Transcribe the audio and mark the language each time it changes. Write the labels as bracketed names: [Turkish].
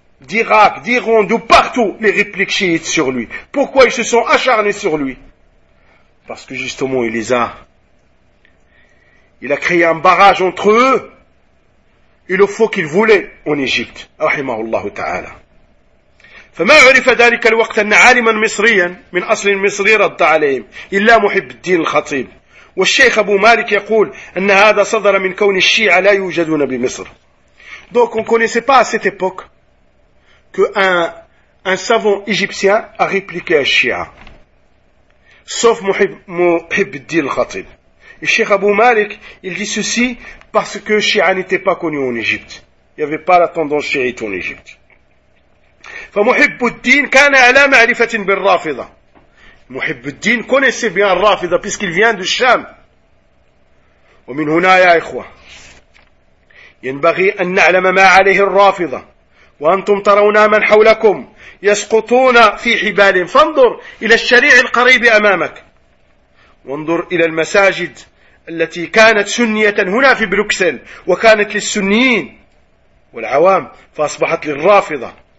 [French] D'Irak, d'Iran, de partout, les répliques chiites sur lui. Pourquoi ils se sont acharnés sur lui? Parce que justement, il a créé un barrage entre eux et le faux qu'ils voulaient en Égypte. Rahimahullah ta'ala. [Arabic] فما عرف ذلك الوقت أن عالما مصريا من أصل مصري رد عليهم إلا محب الدين الخطيب. والشيخ أبو مالك يقول أن هذا صدر من كون الشيعة لا يوجدون بمصر. [French] Donc on ne connaissait pas à cette époque qu'un savant égyptien a répliqué à Shia. Sauf Muhib al Khatib. Et Cheikh Abu Malik, il dit ceci parce que Shia n'était pas connu en Égypte. Il n'y avait pas la tendance chiite en Égypte. Muhib al-Din [Arabic] kana ala ma'rifatin bil [French] Rafida. Muhib al-Din connaissait bien Rafida puisqu'il vient de Sham. [Arabic] Et min huna ya ikhwa. ينبغي أن نعلم ما عليه الرافضة وأنتم ترون من حولكم يسقطون في حبال فانظر إلى الشريع القريب أمامك وانظر إلى المساجد التي كانت سنية هنا في بروكسل وكانت للسنيين والعوام فأصبحت للرافضة